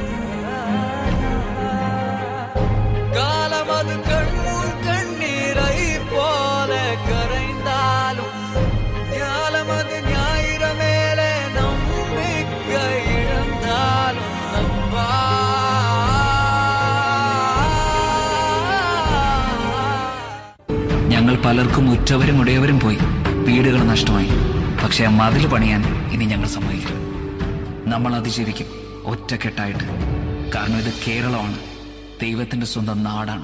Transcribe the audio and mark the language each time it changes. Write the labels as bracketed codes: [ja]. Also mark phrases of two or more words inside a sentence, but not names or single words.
[ta] காலம் அது கண்முன் கண்ணீரை போல கரைந்தாலும் ஞாலமது ஞாயிற மேலே நம்பிக்கை இழந்தாலும் நம்பா. [ml] ഞങ്ങൾ പലർക്കും ഉറ്റവരും ഉടയവരും പോയി, വീടുകൾ നഷ്ടമായി. പക്ഷെ ആ മതിൽ പണിയാൻ ഇനി ഞങ്ങൾ സമ്മതിക്കില്ല. നമ്മൾ അതിജീവിക്കും ഒറ്റക്കെട്ടായിട്ട്. കാരണം ഇത് കേരളമാണ്, ദൈവത്തിന്റെ സ്വന്തം നാടാണ്.